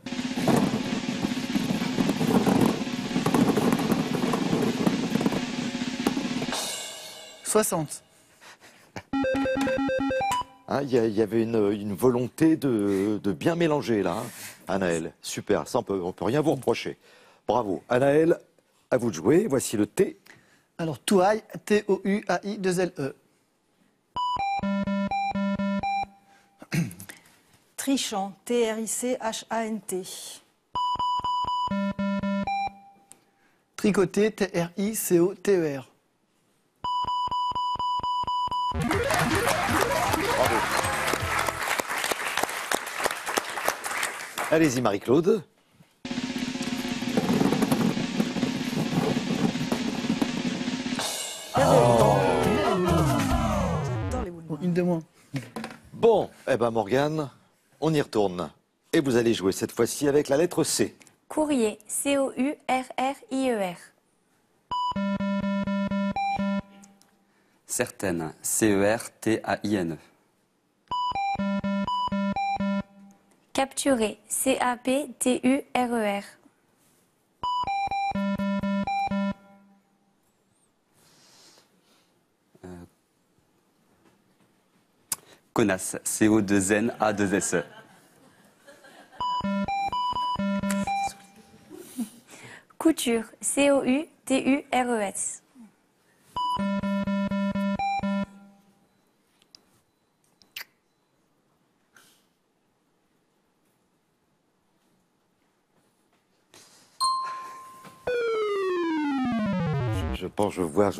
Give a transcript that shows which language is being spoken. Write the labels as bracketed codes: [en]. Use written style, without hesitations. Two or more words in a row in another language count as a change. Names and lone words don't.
[fr] 60. Hein, il y avait une volonté de bien mélanger là, hein, Anaëlle. Super, ça on peut rien vous reprocher. Bon, Bravo. Anaël, à vous de jouer. Voici le T. Alors, Touaille, T-O-U-A-I-2-L-E. Trichant, T-R-I-C-H-A-N-T. Tricoter, T-R-I-C-O-T-E-R. Bravo. Allez-y, Marie-Claude. Dans les boules. Bon, une de moins. Bon, eh ben Morgane, on y retourne. Et vous allez jouer cette fois-ci avec la lettre C. Courrier, C-O-U-R-R-I-E-R. Certaine, C-E-R-T-A-I-N-E. Capturer, C-A-P-T-U-R-E-R. Connasse, C-O-2-N-A-2-S-E. Couture, C-O-U-T-U-R-E-S. Je pense, je vois